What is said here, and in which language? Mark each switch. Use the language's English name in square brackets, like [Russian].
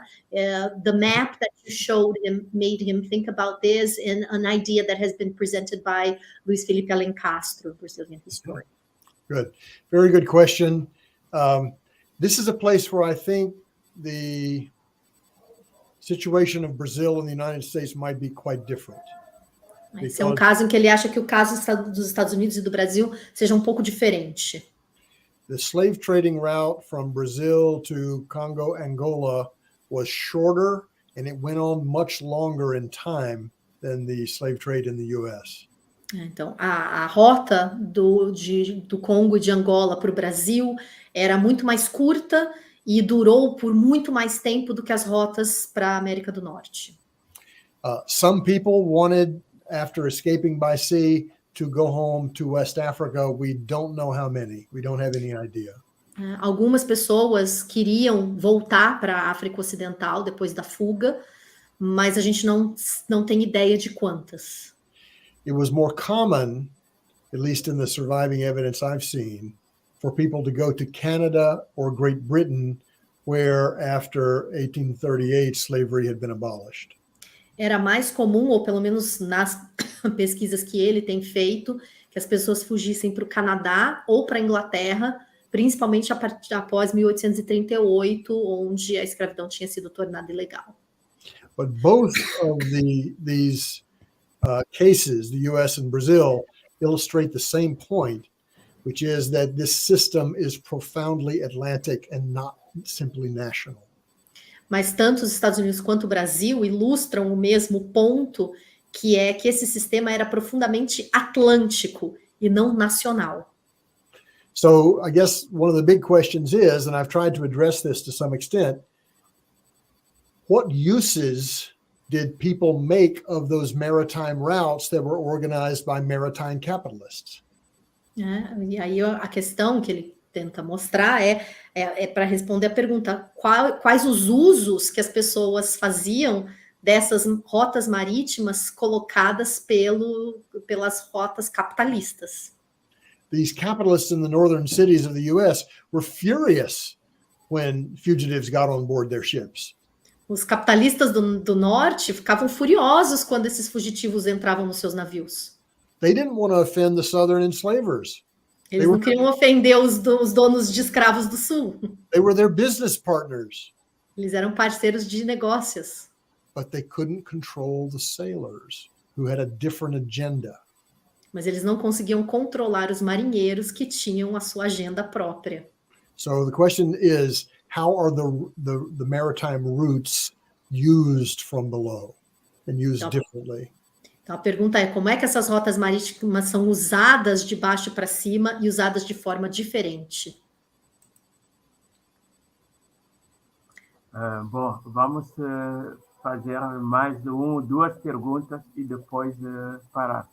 [English] The map that you showed him made him think about this, and an idea that has been presented by Luiz Felipe Alencastro, Brazilian historian. Good. Very good question. This is a place where I think the situation of Brazil and the United States might be quite different. [Portuguese] Esse é um caso em que ele acha que o caso dos Estados Unidos e do Brasil seja um pouco diferente. [English] The slave trading route from Brazil to Congo, Angola was shorter, and it went on much longer in time than the slave trade in the U.S. [Portuguese] Então, a rota do Congo e de Angola para o Brasil era muito mais curta e durou por muito mais tempo do que as rotas para a América do Norte. [English] Some people wanted, after escaping by sea, to go home to West Africa. We don't know how many. We don't have any idea. [Portuguese] Algumas pessoas queriam voltar para a África Ocidental depois da fuga, mas a gente não tem ideia de quantas. [English] It was more common, at least in the surviving evidence I've seen, for people to go to Canada or Great Britain, where after 1838 slavery had been abolished. [Portuguese] Era mais comum, ou pelo menos nas pesquisas que ele tem feito, que as pessoas fugissem para o Canadá ou para a Inglaterra, principalmente após 1838, onde a escravidão tinha sido tornada ilegal. [English] But both of these cases, the U.S. and Brazil, illustrate the same point, which is that this system is profoundly Atlantic and not simply national. [Portuguese] Mas tanto os Estados Unidos quanto o Brasil ilustram o mesmo ponto, que é que esse sistema era profundamente atlântico e não nacional. [English] So I guess one of the big questions is, and I've tried to address this to some extent, what uses did people make of those maritime routes that were organized by maritime capitalists? [Portuguese] E aí a questão que ele tenta mostrar é para responder a pergunta, quais os usos que as pessoas faziam dessas rotas marítimas colocadas pelas rotas capitalistas. [English] These capitalists in the northern cities of the U.S. were furious when fugitives got on board their ships. [Portuguese] Os capitalistas do norte ficavam furiosos quando esses fugitivos entravam nos seus navios. [English] They didn't want to offend the southern enslavers. [Portuguese] Eles não queriam ofender os donos de escravos do sul. [English] They were their business partners. [Portuguese] Eles eram parceiros de negócios. [English] But they couldn't control the sailors who had a different agenda. [Portuguese] Mas eles não conseguiam controlar os marinheiros que tinham a sua agenda própria. [English] So the question is, how are the maritime routes used from below and used differently? [Portuguese] Então a pergunta é, como é que essas rotas marítimas são usadas de baixo para cima e usadas de forma diferente? Bom, vamos fazer mais duas perguntas e depois parar.